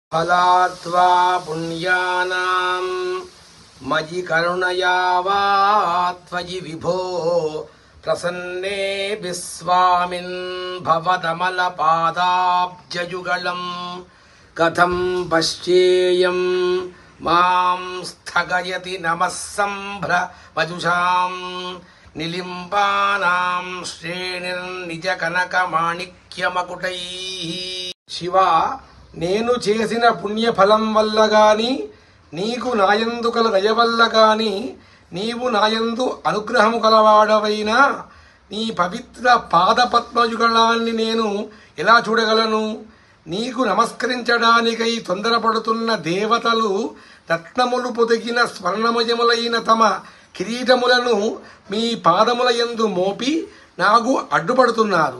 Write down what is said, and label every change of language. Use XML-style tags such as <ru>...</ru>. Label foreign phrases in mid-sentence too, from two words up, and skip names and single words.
<sa>फलात्वा पुण्यानां मयि करुणया वा त्वयि विभो प्रसन्ने विस्वामिन् भवदमलपादाब्जयुगलं कथं पश्येयं मां स्थगयति नमः सम्भ्रमजुषां निलिम्बानां श्रेणिर्निजकनकमाणिक्यमकुटैः। शिवा,</sa> <te>నేను చేసిన పుణ్యఫలం వల్ల గాని నీకు నాయందు కల దయ వల్ల గాని నీవు నాయందు అనుగ్రహము కలవాడవైనా నీ పవిత్ర పాదపద్మయుగళాన్ని నేను ఎలా చూడగలను? నీకు నమస్కరించడానికై తొందరపడుతున్న దేవతలు రత్నములు పొదిగిన స్వర్ణమయములైన తమ కిరీటములను మీ పాదముల యందు మోపి నాకు అడ్డుపడుతున్నారు.</te>